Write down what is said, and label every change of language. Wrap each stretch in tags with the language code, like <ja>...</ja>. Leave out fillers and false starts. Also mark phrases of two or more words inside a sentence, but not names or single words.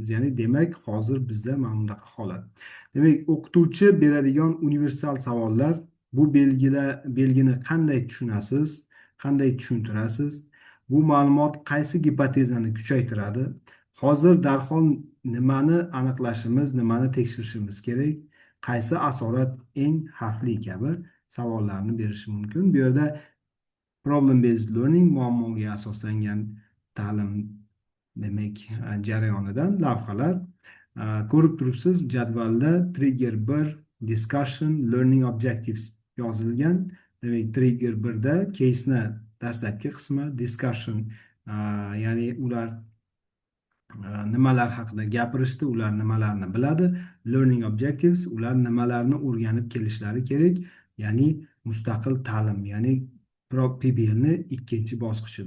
<uz>Ya'ni demak hozir bizda mana bunaqa holat. Demak, o'qituvchi beradigan universal savollar: bu belgini qanday tushunasiz, qanday tushuntirasiz? Bu ma'lumot qaysi gipotezani kuchaytiradi? Hozir darhol nimani aniqlashimiz, nimani tekshirishimiz kerak? Qaysi asorat eng xavfli kabi savollarni berishi mumkin. Bu yerda</uz> <en>problem based learning,</en> <uz>muammoga asoslangan ta'lim demak jarayonidan lavhalar ko'rib turibsiz. Jadvalda trigger 1,</uz> <en>discussion, learning objectives</en> <uz>yozilgan. Demak, trigger 1da case'ni dastlabki qismi, discussion ya'ni ular nimalar haqida gapirishdi, ular nimalarni biladi,</uz> <en>learning objectives,</en> <uz>ular nimalarni o'rganib kelishlari kerak, ya'ni mustaqil ta'lim, ya'ni PBLni ikkinchi bosqichida.</uz>